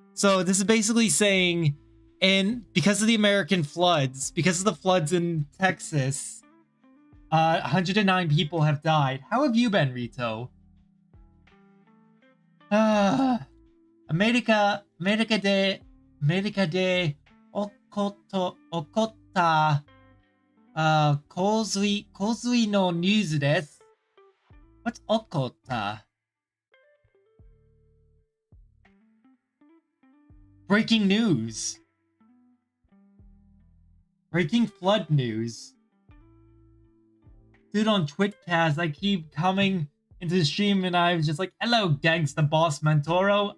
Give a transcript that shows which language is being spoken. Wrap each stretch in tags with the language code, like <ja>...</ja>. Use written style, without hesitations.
<en>So this is basically saying, and because of the American floods, because of the floods in Texas, 109 people have died. How have you been, Rito?</en> <ja>アメリカで起こった洪水のニュースです。</ja> <en>What's 起こった Breaking news. Breaking flood news. Dude, on Twitcast, I keep coming into the stream and I was just like, hello, gangsta boss Mentoro.</en>